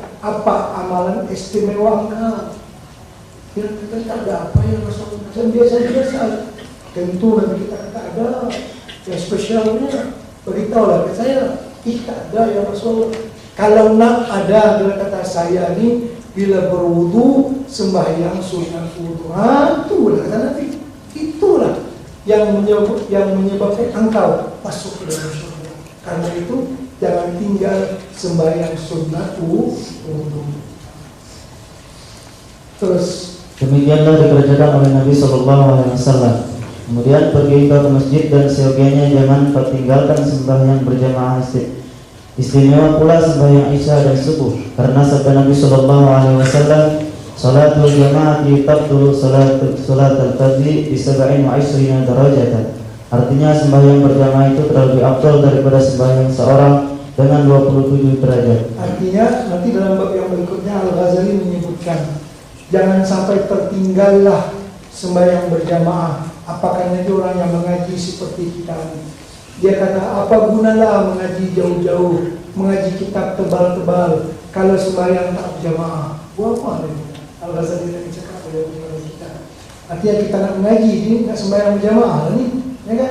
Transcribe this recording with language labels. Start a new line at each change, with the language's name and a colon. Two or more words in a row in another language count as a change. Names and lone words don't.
Malay: Apa amalan istimewa engkau? Bilal kata tak ada apa yang Rasul macam biasa-biasa. Tentu Nabi kita kata ada yang spesialnya. Beritahulah ke saya, tak ada ya Rasul. Kalau nak ada, dia kata saya ni bila berwudu sembahyang sunat wudu. Itulah kata Nabi. Itulah yang menyebabkan engkau masuk ke dalam surga. Karena itu jangan tinggal sembahyang sunat wudu. Terus demikianlah dikerjakan oleh Nabi SAW. Kemudian pergi ke masjid dan seyogianya jangan tinggalkan sembahyang berjamaah. Istimewa pula sembahyang Isya dan subuh, karena sabda Nabi SAW,
Arabic: صلاة الجماعة تبدل صلاة الفجر ب 27 درجة.
Malay: Artinya sembahyang berjamaah itu terlebih afdal daripada sembahyang seorang dengan 27 derajat. Artinya nanti dalam bab yang berikutnya Al-Ghazali menyebutkan jangan sampai tertinggallah sembahyang berjamaah. Apakah itu orang yang mengaji seperti kita ini? Dia kata apa gunalah mengaji jauh-jauh, mengaji kitab tebal-tebal kalau sembahyang tak berjamaah? Buat apa dia? Al-Ghazali tadi cakap pada kita. Artinya kita nak mengaji ini nak sembahyang berjamaah ni, ya kan?